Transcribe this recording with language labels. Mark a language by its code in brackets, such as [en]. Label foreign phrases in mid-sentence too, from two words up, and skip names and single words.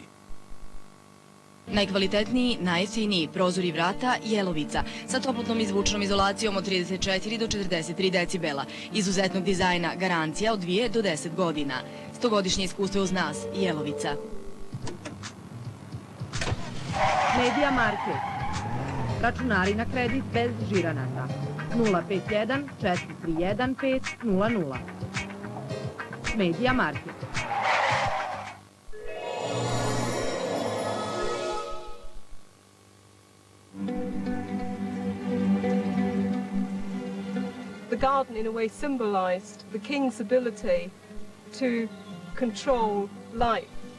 [sr] Najkvalitetniji, najjeftiniji prozori vrata Jelovica sa toplotnom izvučnom izolacijom od 34 do 43 decibela. Izuzetnog dizajna, garancija od 2 do 10 godina. 100-godišnje iskustvo uz nas, Jelovica. Media Market. Računari na kredit bez žiranata. 051 431 500. Media Market. [en] The garden in a way symbolized the king's ability to control life.